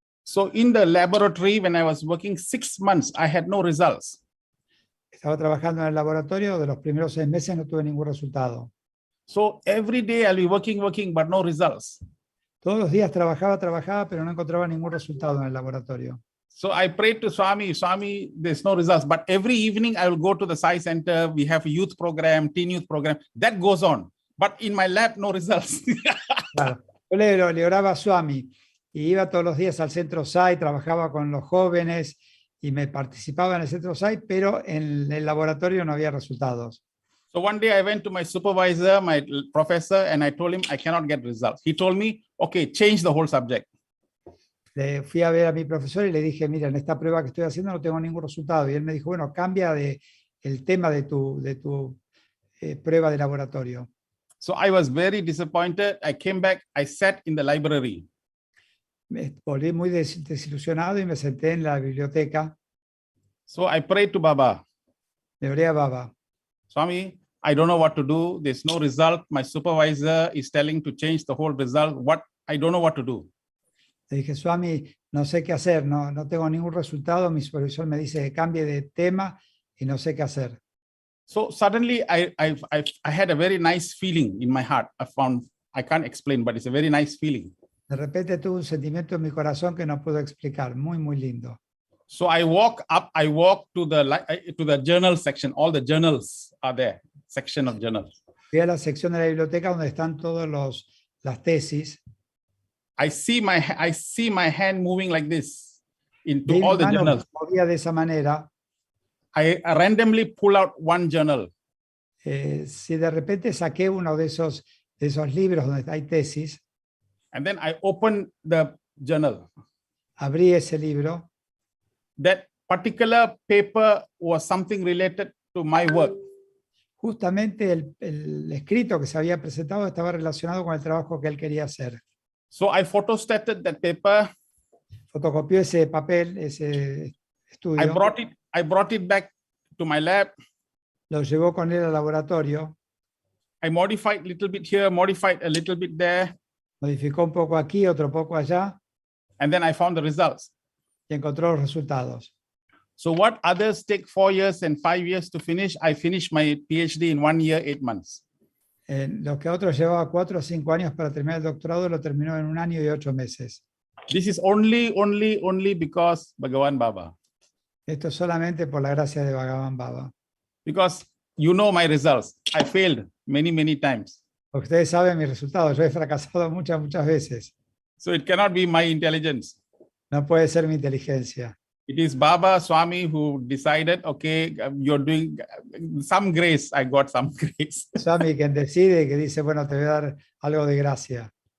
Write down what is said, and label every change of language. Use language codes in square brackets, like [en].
[en] So in the laboratory, when I was working 6 months, I had no results. Estaba trabajando en el laboratorio, de los primeros 6 meses no tuve ningún resultado. So every day I'll be working, but no results. Todos los días trabajaba, pero no encontraba ningún resultado en el laboratorio. So I prayed to Swami, there's no results. But every evening I will go to the Sai Center. We have a youth program, teen youth program. That goes on. But in my lab, no results. [es] Claro. Yo le oraba a Swami y iba todos los días al centro Sai, trabajaba con los jóvenes y me participaba en el centro Sai, pero en el laboratorio no había resultados. [en] So one day I went to my supervisor, my professor, and I told him I cannot get results. He told me, okay, change the whole subject. [es] Le fui a ver a mi profesor y le dije, mira, en esta prueba que estoy haciendo no tengo ningún resultado. Y él me dijo, bueno, cambia el tema de tu prueba de laboratorio. [en] So I was very disappointed. I came back, I sat in the library. [es] Me volví muy desilusionado y me senté en la biblioteca. [en] So I prayed to Baba. [es] Le oré a Baba. [en] Swami, I don't know what to do. There's no result. My supervisor is telling to change the whole result. I don't know what to do. [es] Le dije, Swami, no sé qué hacer, no tengo ningún resultado. Mi supervisor me dice que cambie de tema y no sé qué hacer. [en] So suddenly I had a very nice feeling in my heart. I can't explain, but it's a very nice feeling. [es] De repente tuve un sentimiento en mi corazón que no puedo explicar, muy, muy lindo. [en] So I walk to the journal section. All the journals are there, section of journals. [es] Fui a la sección de la biblioteca donde están todas las tesis. [en] I see my hand moving like this into all the journals. [es] Movía de esa manera. [en] I randomly pull out one journal. [es] Si de repente saqué uno de esos libros donde hay tesis. [en] And then I open the journal. [es] Abrí ese libro. [en] That particular paper was something related to my work. [es] Justamente el escrito que se había presentado estaba relacionado con el trabajo que él quería hacer. [en] So I photostated that paper. [es] Fotocopió ese papel, ese estudio. [en] I brought it back to my lab. [es] Lo llevó con él al laboratorio. [en] I modified a little bit here, modified a little bit there. [es] Modificó un poco aquí, otro poco allá. [en] And then I found the results. [es] Y encontró los resultados. [en] So what others take 4 years and 5 years to finish, I finished my PhD in 1 year, 8 months. [es] Lo que a otros llevaba 4 o 5 años para terminar el doctorado, lo terminó en 1 año y 8 meses. [en] This is only because Bhagavan Baba. [es] Esto es solamente por la gracia de Bhagavan Baba. [en] Because you know my results. I failed many times. [es] Porque ustedes saben mis resultados. Yo he fracasado muchas veces. [en] So it cannot be my intelligence. [es] No puede ser mi inteligencia. [en] It is Baba Swami who decided, okay, you're doing some grace. I got some grace. [es] Swami quien decide, que dice, bueno, te voy a dar algo de gracia.